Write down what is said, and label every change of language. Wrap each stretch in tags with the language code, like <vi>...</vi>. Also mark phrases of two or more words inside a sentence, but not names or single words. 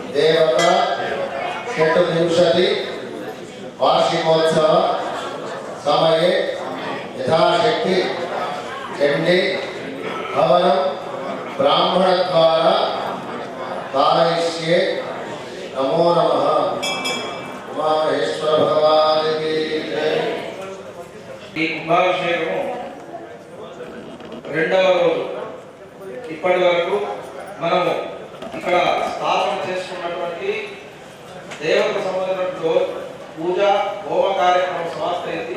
<sa>देवता षट्विंशति वार्षिकोत्सव समये यथाशक्ति चंडी हवनं ब्राह्मण द्वारा कारयिष्ये। नमो नमः।</sa> <hi>उमामहेश्वर भगवान की जय।</hi> <te>ఈ కుంభాభిషేకము రెండవ రోజు. ఇప్పటి వరకు మనము ఇక్కడ స్థాపన చేసుకున్నటువంటి దేవతకు సంబంధించిన పూజ హోమ కార్యక్రమం సమాప్తమైంది.</te>